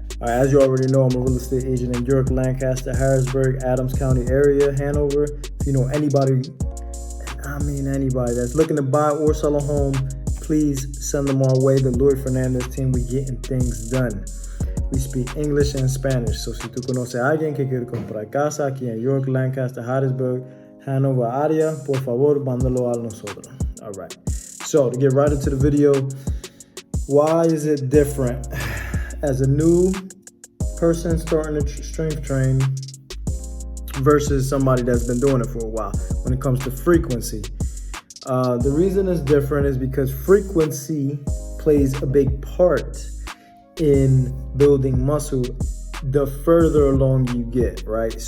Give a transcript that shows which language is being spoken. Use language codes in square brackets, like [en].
[en] As you already know, I'm a real estate agent in York, Lancaster, Harrisburg, Adams County area, Hanover. If you know anybody, anybody that's looking to buy or sell a home, please send them our way. The Lloyd Fernandez team, we getting things done. We speak English and Spanish. [es] So si tú conoces a alguien que quiere comprar casa aquí en York, Lancaster, Harrisburg, Hanover área, por favor, mándalo a nosotros. [en] All right. So to get right into the video, why is it different as a new person starting to strength train versus somebody that's been doing it for a while when it comes to frequency? The reason it's different is because frequency plays a big part in building muscle the further along you get, right?